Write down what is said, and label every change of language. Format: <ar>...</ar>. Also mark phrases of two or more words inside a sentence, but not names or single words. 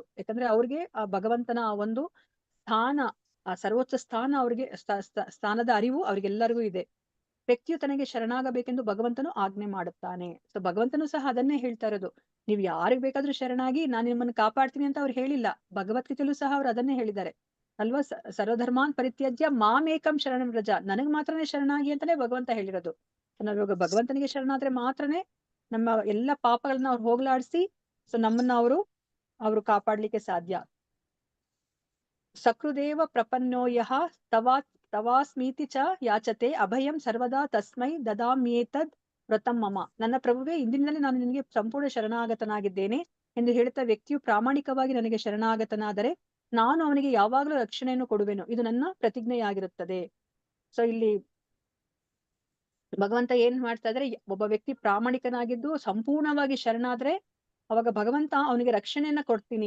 <kn>ಯಾಕಂದ್ರೆ ಅವ್ರಿಗೆ ಆ ಭಗವಂತನ ಆ ಒಂದು ಸ್ಥಾನ, ಆ ಸರ್ವೋಚ್ಚ ಸ್ಥಾನ ಅವ್ರಿಗೆ ಸ್ಥಾನದ ಅರಿವು ಅವ್ರಿಗೆಲ್ಲರಿಗೂ ಇದೆ. ವ್ಯಕ್ತಿಯು ತನಗೆ ಶರಣಾಗಬೇಕೆಂದು ಭಗವಂತನು ಆಜ್ಞೆ ಮಾಡುತ್ತಾನೆ. ಸೊ ಭಗವಂತನು ಸಹ ಅದನ್ನೇ ಹೇಳ್ತಾ ಇರೋದು, ನೀವ್ ಯಾರಿಗ್ ಬೇಕಾದ್ರೂ ಶರಣಾಗಿ ನಾನು ನಿಮ್ಮನ್ನು ಕಾಪಾಡ್ತೀನಿ ಅಂತ ಅವ್ರು ಹೇಳಿಲ್ಲ. ಭಗವದ್ಗೀತೆಯಲ್ಲೂ ಸಹ ಅವ್ರು ಅದನ್ನೇ ಹೇಳಿದ್ದಾರೆ ಅಲ್ವಾ.</kn> <sa>ಸರ್ವಧರ್ಮಾನ್ ಪರಿತ್ಯಜ್ಯ ಮಾಮೇಕಂ ಶರಣಂ ವ್ರಜ.</sa> <kn>ನನಗ್ ಮಾತ್ರನೇ ಶರಣಾಗಿ ಅಂತಾನೆ ಭಗವಂತ ಹೇಳಿರೋದು. ನಾವಿವಾಗ ಭಗವಂತನಿಗೆ ಶರಣಾದ್ರೆ ಮಾತ್ರನೇ ನಮ್ಮ ಎಲ್ಲ ಪಾಪಗಳನ್ನ ಅವ್ರು ಹೋಗ್ಲಾಡಿಸಿ ಸೊ ನಮ್ಮನ್ನ ಅವರು ಕಾಪಾಡ್ಲಿಕ್ಕೆ ಸಾಧ್ಯ.</kn> <sa>ಸಕೃದೇವ ಪ್ರಪನ್ನೋ ಯಃ ತವಾಸ್ಮೀತಿ ಚ ಯಾಚತೆ ಅಭಯಂ ಸರ್ವದಾ ತಸ್ಮೈ ದದಾಮ್ಯೇತದ್ ವ್ರತಂ ಮಮ.</sa> <kn>ನನ್ನ ಪ್ರಭುವೇ, ಇಂದಿನಿಂದಲೇ ನಾನು ನಿನಗೆ ಸಂಪೂರ್ಣ ಶರಣಾಗತನಾಗಿದ್ದೇನೆ ಎಂದು ಹೇಳುತ್ತಾ ವ್ಯಕ್ತಿಯು ಪ್ರಾಮಾಣಿಕವಾಗಿ ನನಗೆ ಶರಣಾಗತನಾದರೆ ನಾನು ಅವನಿಗೆ ಯಾವಾಗಲೂ ರಕ್ಷಣೆಯನ್ನು ಕೊಡುವೆನು. ಇದು ನನ್ನ ಪ್ರತಿಜ್ಞೆಯಾಗಿರುತ್ತದೆ. ಸೊ ಇಲ್ಲಿ ಭಗವಂತ ಏನ್ ಮಾಡ್ತಾ ಇದ್ರೆ, ಒಬ್ಬ ವ್ಯಕ್ತಿ ಪ್ರಾಮಾಣಿಕನಾಗಿದ್ದು ಸಂಪೂರ್ಣವಾಗಿ ಶರಣಾದ್ರೆ ಅವಾಗ ಭಗವಂತ ಅವನಿಗೆ ರಕ್ಷಣೆಯನ್ನ ಕೊಡ್ತೀನಿ.</kn>